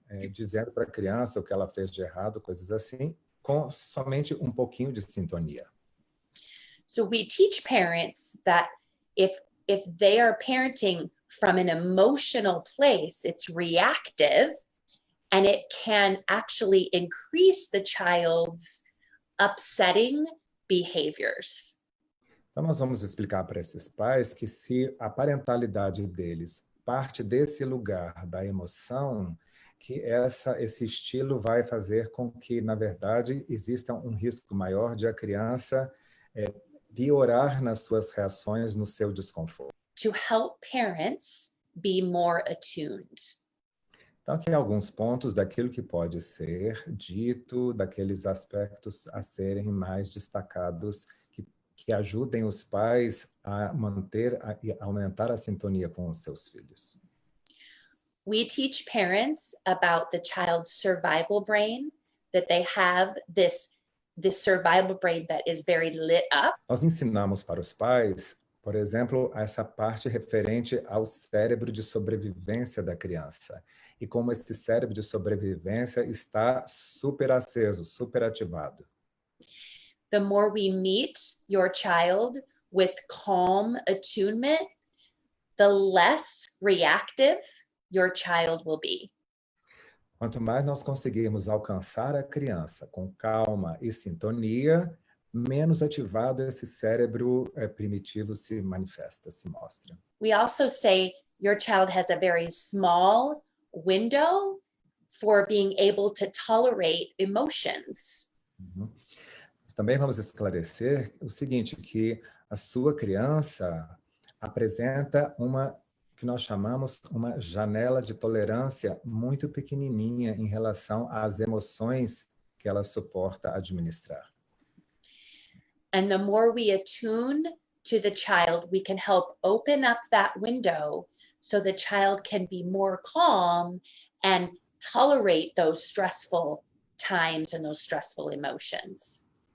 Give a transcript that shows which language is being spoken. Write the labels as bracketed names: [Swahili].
[Portuguese] dizendo para a criança o que ela fez de errado, coisas assim, com somente um pouquinho de sintonia. [English] So we teach parents that if they are parenting from an emotional place, it's reactive, and it can actually increase the child's upsetting behaviors. [Portuguese] Então, nós vamos explicar para esses pais que se a parentalidade deles parte desse lugar da emoção, que esse estilo vai fazer com que, na verdade, exista um risco maior de a criança piorar nas suas reações, no seu desconforto. [English] To help parents be more attuned. [Portuguese] Então, aqui alguns pontos daquilo que pode ser dito, daqueles aspectos a serem mais destacados, que ajudem os pais a manter e aumentar a sintonia com os seus filhos. [English] We teach parents about the child's survival brain, that they have this survival brain that is very lit up. [Portuguese] Nós ensinamos para os pais, por exemplo, essa parte referente ao cérebro de sobrevivência da criança. E como esse cérebro de sobrevivência está super aceso, super ativado. [English] The more we meet your child with calm attunement, the less reactive your child will be. [Portuguese] Quanto mais nós conseguirmos alcançar a criança com calma e sintonia, menos ativado esse cérebro primitivo se manifesta, se mostra. [English] We also say your child has a very small window for being able to tolerate emotions. Uhum. [Portuguese] Nós também vamos esclarecer o seguinte, que a sua criança apresenta que nós chamamos uma janela de tolerância muito pequenininha em relação às emoções que ela suporta administrar. [English] And the more we attune to the child, we can help open up that window so the child can be more calm and tolerate those stressful times and those stressful emotions.